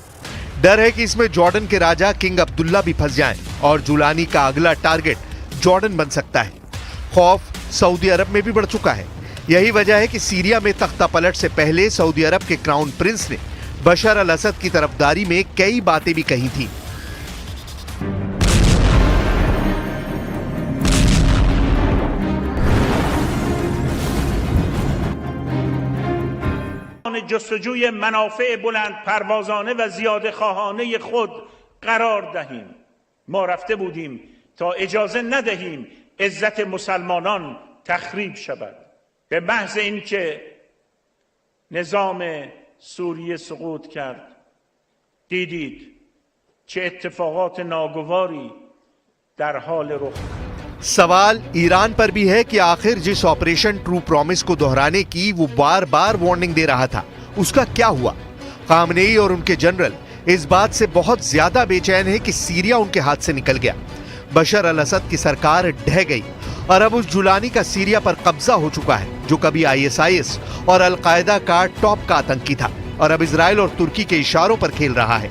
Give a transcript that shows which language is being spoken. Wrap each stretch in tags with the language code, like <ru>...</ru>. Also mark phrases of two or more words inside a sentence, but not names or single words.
<hi>डर है कि इसमें जॉर्डन के राजा किंग अब्दुल्ला भी फंस जाएं और जुलानी का अगला टारगेट जॉर्डन बन सकता है। खौफ सऊदी अरब में भी बढ़ चुका है। यही वजह है कि सीरिया में तख्ता पलट से पहले सऊदी अरब के</hi> <en>crown prince</en> <hi>ने बशर अल असद की तरफदारी में कई बातें भी कही थी।</hi> <fa>جستجوی منافع بلند پروازانه و زیاده خواهانه خود قرار دهیم ما رفته بودیم تا اجازه ندهیم عزت مسلمانان تخریب شود. به محض اینکه نظام سوریه سقوط کرد دیدید چه اتفاقات ناگواری در حال رخ.</fa> <hi>सवाल ईरान पर भी है कि आखिर जिस ऑपरेशन ट्रू प्रॉमिस को दोहराने की वो बार बार वार्निंग दे रहा था, उसका क्या हुआ? खामनेई और उनके जनरल इस बात से बहुत ज्यादा बेचैन है कि सीरिया उनके हाथ से निकल गया। बशर अल असद की सरकार ढह गई और अब उस जुलानी का सीरिया पर कब्जा हो चुका है, जो कभी ISIS और अल-कायदा का टॉप का आतंकी था और अब इजराइल और तुर्की के इशारों पर खेल रहा है।</hi>